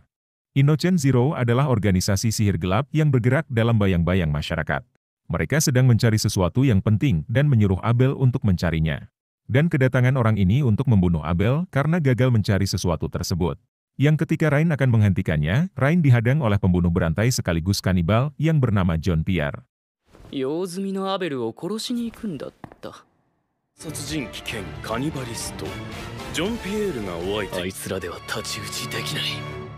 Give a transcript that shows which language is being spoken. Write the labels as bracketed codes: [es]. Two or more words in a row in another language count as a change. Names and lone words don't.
[id] Innocent Zero adalah organisasi sihir gelap yang bergerak dalam bayang-bayang masyarakat. Mereka sedang mencari sesuatu yang penting dan menyuruh Abel untuk mencarinya. Dan kedatangan orang ini untuk membunuh Abel karena gagal mencari sesuatu tersebut. Yang ketika Rain akan menghentikannya, Rain dihadang oleh pembunuh berantai sekaligus kanibal yang bernama John Pierre. [ja] 用済みのアベルを殺しに行くんだった。殺人鬼兼カニバリストジョン・ピエールがお相手。あいつらでは太刀打ちできない。